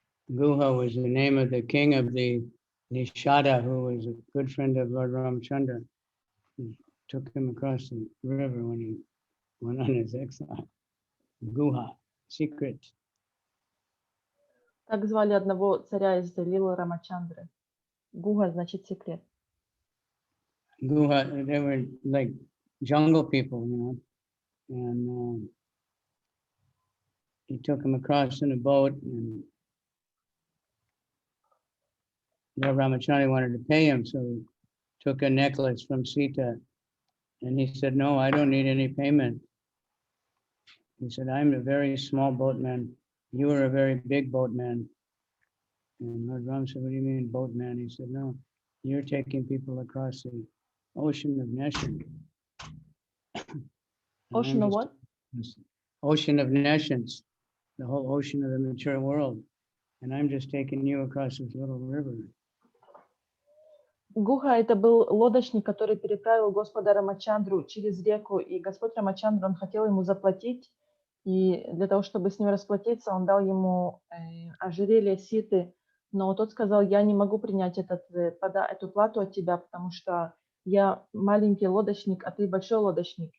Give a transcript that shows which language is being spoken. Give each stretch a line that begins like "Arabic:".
English: Guha was the name of the king of the Nishada, who was a good friend of Lord Ramchandra. He took him across the river when he went on his exile. Guha, secret.
Russian: Так звали одного царя из Лилы Рамачандры. Гуга значит секрет.
English: Guha, they were like jungle people, you know, and he took him across in a boat, and Lord Ramachandra wanted to pay him, so he took a necklace from Sita, and he said, "No, I don't need any payment." He said, "I'm a very small boatman. You are a very big boatman." And Lord Ram said, "What do you mean, boatman?" He said, "No, you're taking people across the ocean of nescience." Ocean of what? Ocean of nescience, the whole ocean of the mature world. And I'm just taking you across this little river.
Russian: Гуха – это был лодочник, который переправил Господа Рамачандру через реку, и Господь Рамачандра, он хотел ему заплатить, и для того, чтобы с ним расплатиться, он дал ему ожерелье Ситы, но тот сказал: я не могу принять эту плату от тебя, потому что я маленький лодочник, а ты большой лодочник.